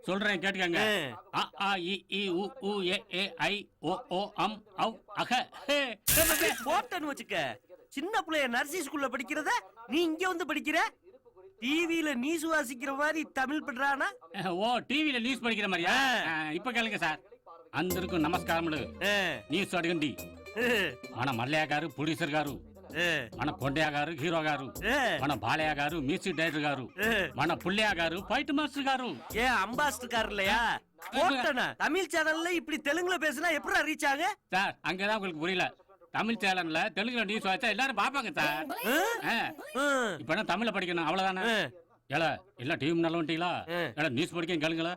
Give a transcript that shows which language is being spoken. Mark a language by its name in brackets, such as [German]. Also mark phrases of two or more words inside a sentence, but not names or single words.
[Tamil] சொல்றேன் கேட்டுக்கங்க. அ ஆ இ ஈ உ ஊ ஏ ஏ ஐ ஓ ஓ அம் ஔ அக. போட்டன்னு வச்சுக்க. சின்ன பிள்ளைய [English] nursery school [Tamil] படிக்கிறத நீ இங்க வந்து படிக்கிற. [English] TV news [Tamil] வாசிக்கிற மாதிரி தமிழ் பண்றானா? ஓ [English] TV news [Tamil] படிக்கிற மாதிரியா? இப்ப கேளுங்க சார். [Telugu] అందరికీ నమస్కారములు. న్యూస్ అడగండి. మన మల్లయ్య గారు ప్రొడ్యూసర్ గారు, మన కొండయ్య గారు హీరో గారు, మన బాలయ్య గారు [English] music director [Telugu] గారు, మన పుల్లయ్య గారు [English] fight master [Telugu] గారు. [Tamil] ஏ அம்பாஸ்டர் கார் இல்லையா? போட்டனா தமிழ் சேனல்ல இப்படி தெலுங்குல பேசினா எப்படி ரீச் ஆக? சார் அங்கதான் உங்களுக்கு புரியல. தமிழ் சேனல்ல தெலுங்குல நியூஸ் வாய்ச்சா எல்லாரும் பாப்பாங்க சார். இப்ப என்ன தமிழ்ல படிக்கணும் அவ்வளவுதானே? ஏல எல்லாம் டீம் நல்ல வந்துட்டீங்களா? நியூஸ் படிக்க கேளுங்களா?